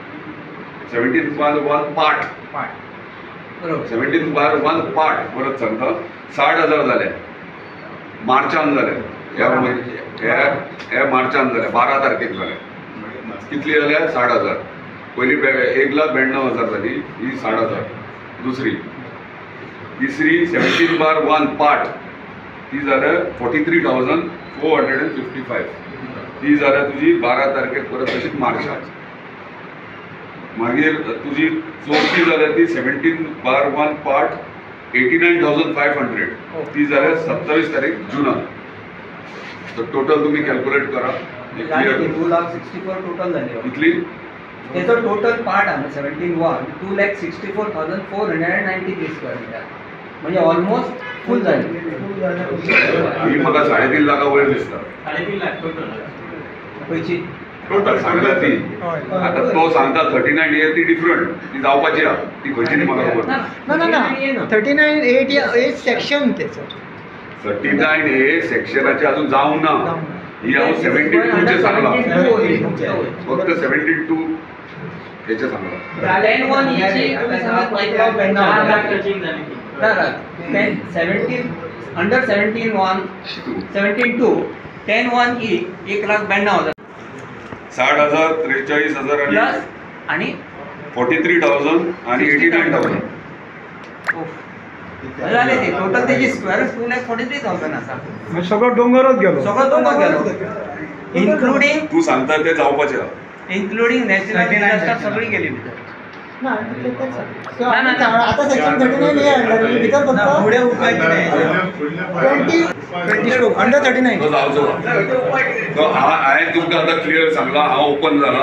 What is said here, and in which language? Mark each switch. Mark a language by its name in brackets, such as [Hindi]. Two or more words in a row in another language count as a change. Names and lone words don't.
[Konkani] पार्ट 17/1 पार्ट परत सांगता 60,000 जाले मार्चान जाले ह्या मार्चान जाले 12 तारखेक जाले कितली जाल्या 60,000 पयली 1,92,000 जाली ही 60,000 दुसरी तिसरी 17/1 पार्ट ती जाल्या 43,455 ती जाल्यार तुजी 12 तारखेक परत तशीच मार्चाक. मागीर तुजी चवथी जाल्यार ती 17/1 पार्ट 89,500 ती जाल्यार 27 तारीख जुनाक. [Marathi] तर टोटल तुम्ही कॅल्क्युलेट करा. 2,64,000 टोटल झाले. [Konkani] कितली? [Marathi] त्याचं टोटल पार्ट आहे 17/1 2,64,493 [English] square meter [Marathi] म्हणजे [English] almost full [Marathi] झाली. [Konkani] ही म्हाका 3.5 लाखा वयर दिसता. 3.5 लाख टोटल. पैसे टोटल सांगता ती. आता तो सांगता 39A ती डिफरंट, ती जावपाची आहा. ती खंयची ती म्हाका खबर ना. [Marathi] ना 39A सेक्शन त्याचं [Konkani] 39A सेक्शनाचे अजून जावंक ना. ही हांव 72चे सांगला. फक्त 72 हेचे सांगला. [Marathi] 10-1 याची तुम्ही सांगा 1 लाख 4 लाख टचिंग झाली ती. 17 अंडर 17-1 17-2 10-1 ही 1,92,000 60,000 43,000 प्लस आणि 43,000 आणि 89,000. झाले ते टोटल त्याची स्क्वेअर 2,43,000 असा. [Konkani] सगळं डोंगरच गेलो. सगळं तुम्हाला गेलो इन्क्लुडिंग तू सांगता ते जावपाचे आहा. [English] including natural disaster [Konkani] सगळी गेली भितर. [Marathi] आता सेक्शन 39A आणलं भितर फक्त पुढे उपाय नाही. 20 अंडर 39. [Konkani] तो जावचो. तो हांवें तुमकां आतां क्लियर सांगला, हांव ओपन जाला.